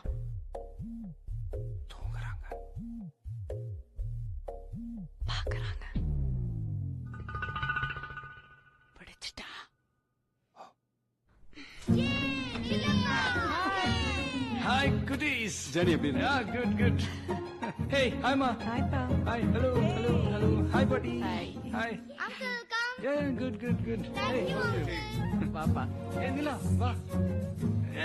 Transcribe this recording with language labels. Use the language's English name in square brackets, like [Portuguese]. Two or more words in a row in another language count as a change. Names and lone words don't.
[Tamil] தூங்குறாங்க. பாக்குறாங்க. பிடிச்சிட்டா. [English] Hi, goodies. Jenny, [Tamil] எப்படி இருக்க? [English] Yeah, good, good. Hey, hi ma. Hi pa. Hi, hello, hello, hello. Hi, buddy. Hi. Hi. Uncle, come. Yeah, good, good, good. Hey, Thank you, Uncle. Papa. Hey, Nila, va.